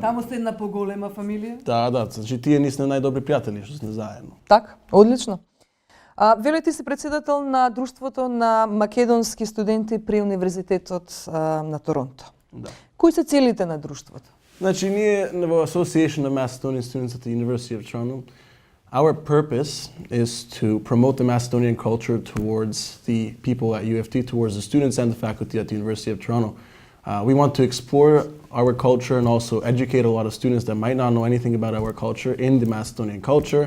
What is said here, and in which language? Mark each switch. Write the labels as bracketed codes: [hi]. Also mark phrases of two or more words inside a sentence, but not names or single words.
[mk] Таму сте една поголема фамилија? Да, значи тие ни сме најдобри пријатели што сме заедно. Така, одлично. Веле ти си председател на Друштвото на македонски студенти при Универзитетот на Торонто. Да. Кои се целите на друштвото? Значи, ние во [en] Association of Macedonian Students at the University of Toronto, our purpose is to promote the Macedonian culture towards the people at UFT, towards the students and the faculty at the University of Toronto. We want to explore our culture and also educate a lot of students that might not know anything about our culture in the Macedonian culture.